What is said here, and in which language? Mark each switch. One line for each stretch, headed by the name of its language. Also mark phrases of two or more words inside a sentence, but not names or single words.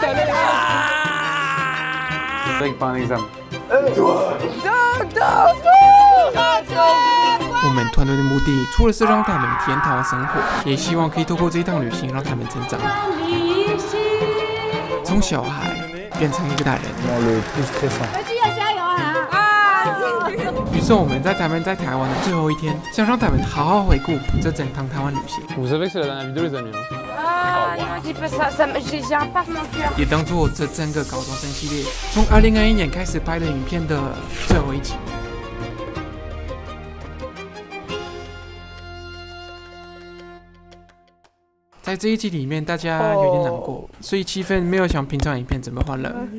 Chinese: 我们团队的目的，除了是让他们体验台湾生活，也希望可以透过这一趟旅行让他们成长，从小孩变成一个大人。于是我们在他们在台湾的最后一天，想让他们好好回顾这整趟台湾旅行。
French: Vous savez que c'est la dernière vidéo les amis. J'ai un passe mon cœur.
Chinese: 也当做这整个高中生系列从2021年开始拍的影片的最后一集。在这一集里面，大家有点难过，所以气氛没有像平常影片这么欢乐。